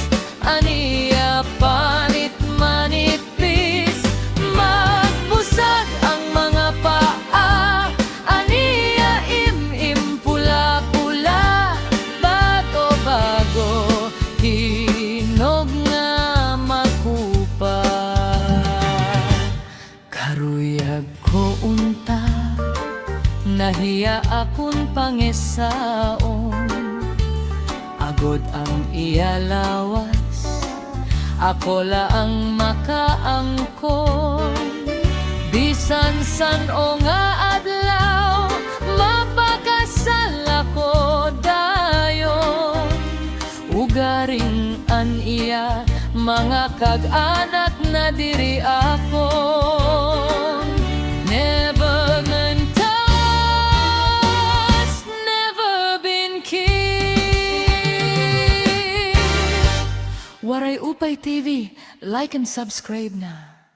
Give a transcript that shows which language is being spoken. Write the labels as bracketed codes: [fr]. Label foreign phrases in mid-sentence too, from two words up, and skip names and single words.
[war] Aniya panit manipis. Magbusag ang mga paa. Aniya pula-pula. Bago-bago, hinog nga makupa. Karuyag ko unta, nahiya akong pangesaon. Agod ang iyalawas, ako laang makaangkon. Bisan san o nga adlaw, mapakasal ako dayon. Ugaring an iya, mga kag-anak na diri ako. [en] Never been touched, never been kissed. [war] Waray Upay TV, like and subscribe na.